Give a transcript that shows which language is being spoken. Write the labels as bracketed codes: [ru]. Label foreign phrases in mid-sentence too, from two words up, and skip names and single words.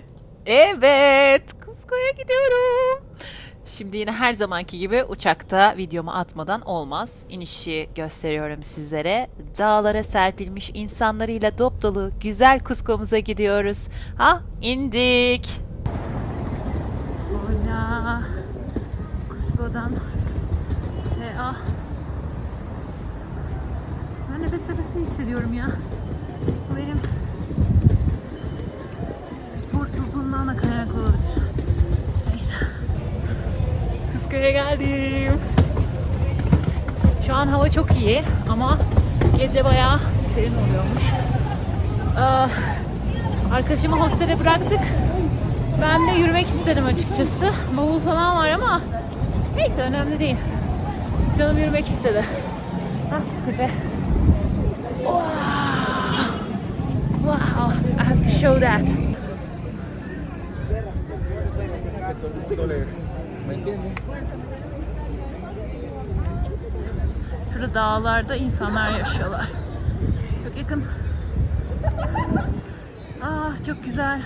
[tr] Evet, Kuzko'ya gidiyorum. Şimdi yine her zamanki gibi uçakta videomu atmadan olmaz. İnişi gösteriyorum sizlere. Dağlara serpilmiş insanlarıyla dop dolu güzel Cusco'muza gidiyoruz. Ha, indik. Hola. Cusco'dan Sea. Ben nefes nefesi hissediyorum ya. Bu benim sporsuzluğumdan da kaynaklı olabilir. Neyse. Cusco'ya geldim. Şu an hava çok iyi ama gece bayağı serin oluyormuş. Arkadaşımı hostele bıraktık. Ben de yürümek istedim açıkçası. Bavul falan var ama neyse önemli değil. Canım yürümek istedi. Cusco. [en] Wow, I have to show that. [tr] Şurada dağlarda insanlar yaşıyorlar. Çok yakın. Çok güzel.